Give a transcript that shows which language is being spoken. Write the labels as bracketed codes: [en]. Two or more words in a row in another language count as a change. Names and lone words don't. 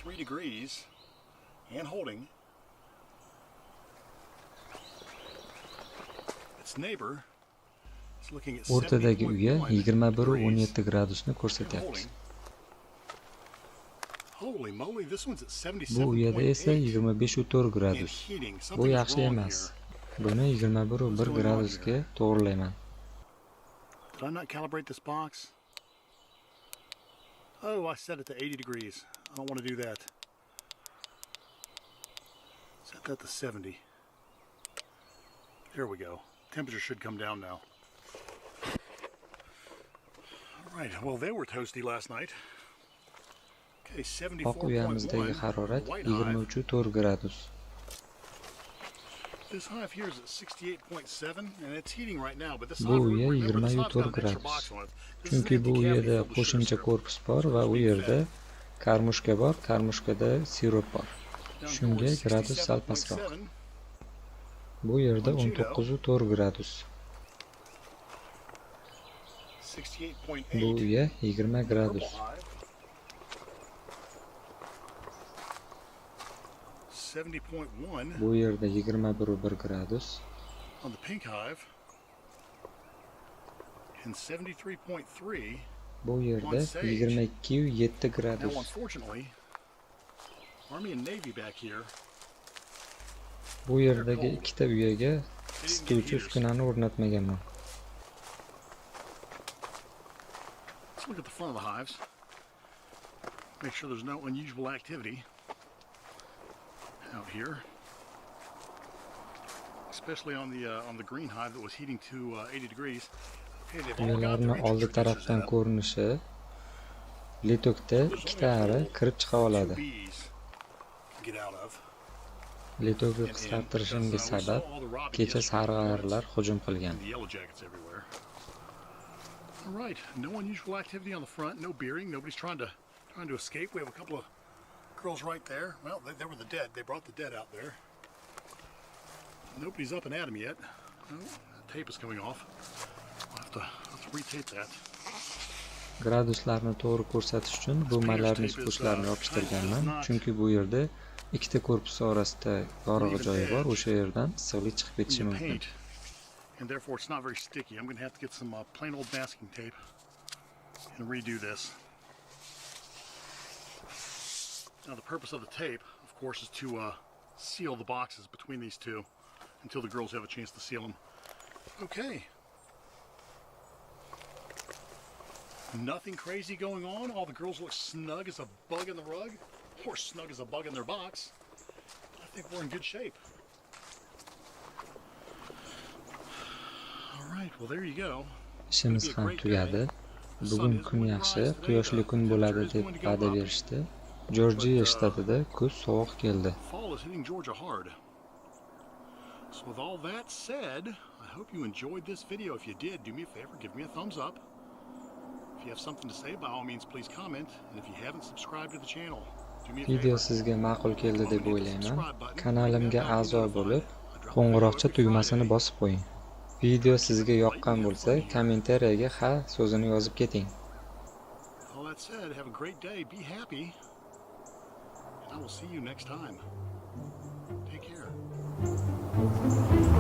[uz] O'rtadagi uya 21.17 gradusni ko'rsatyapti. Bu uyada esa 25.4 gradus. Bu yaxshi emas. Buni 21.1 gradusga to'g'rilayman. [en] Did I not calibrate this box? Oh, I set it to 80 degrees. I don't want to do that. Set that to 70. There we go. Temperature should come down now. Right, well they were toasty last night. Okay, [uz] Oq uyamizdagi harorat 23.4 gradus. [en] This hive here is at 68.7 and it's heating right now, but this [uz] Bu [en] hive, [uz] uya [en] remember, this hive's got [uz] 24 [en] an extra [uz] gradus. [en] box on it. This is [uz] Chunki [en] an [uz] bu [en] empty cavity [uz] uyada [en] filled with sugar [uz] qo'shimcha [en] syrup. [uz] korpus bor va u yerda karmushka bor, karmushkada sirup bor. Shunga gradus sal pastroq. Bu yerda 19.4 gradus. Bu [en] 68.8. [uz] uya 20 gradus. [en] Purple hive. 70.1 [uz] Bu yerda 21,1 gradus. [en] on the pink hive. And 73.3. [uz] Bu yerda 22,7 [en] Now, [uz] gradus. [en] unfortunately, Army and Navy back here. [uz] Bu yerdagi ikkita uyaga isituvchi uskunani o'rnatmaganman. [en] Let's look at the front of the hives. Make sure there's no unusual activity out here, especially on the green hive that was heating to 80 degrees. Okay, they've all got [uz] Uyalarni [en] their [uz] oldi [en] entry [uz] tarafdan [en] switches set up. [uz] ko'rinishi Litokda ikkita ari kirib chiqa [en] Two [uz] oladi. [en] bees can get out of. [uz] Litokni qisqartirishimga sabab kecha sarg'ayarlar hujum qilgan. [en] And the yellow jackets everywhere. All right, no unusual activity on the front, no beering, nobody's trying to escape. We have a couple of girls right there. Well, they were the dead. They brought the dead out there. Nobody's up and at them yet. Oh, that tape is coming off. Let's retape that. [uz] Graduslarni to'g'ri ko'rsatish uchun bo'malarni isituvchilarni yopishtirganman, chunki bu yerda ikkita korpus orasida yorug'i joyi bor, o'sha yerdan issiqlik chiqib ketishi [en] In the [uz] mumkin. [en] paint, and therefore it's not very sticky. I'm going to have to get some plain old masking tape and redo this. Now the purpose of the tape, of course, is to seal the boxes between these two until the girls have a chance to seal them. Okay. Nothing crazy going on. All the girls look snug as a bug in the rug, or snug as a bug in their box. I think we're in good shape. All right, well there you go. [uz] Ishimiz ham tugadi. Bugun kun yaxshi, quyoshli kun bo'ladi deb va'da berishdi. Jorjiya shtatida kuz sovuq keldi. [en] Fall is hitting Georgia hard. So with all that said, I hope you enjoyed this video. If you did, do me a favor, give me a thumbs up. If you have something to say, by all means, please comment. And if you haven't subscribed to the channel, do me a [uz] Video [en] favor. [uz] sizga ma'qul keldi deb o'ylayman. Kanalimga a'zo bo'lib, qo'ng'iroqcha tugmasini bosib qo'ying. Video sizga yoqqan bo'lsa, kommentariyaga ha so'zini yozib keting. [en] With all that said, have a great day, be happy, and I will see you next time. Take care.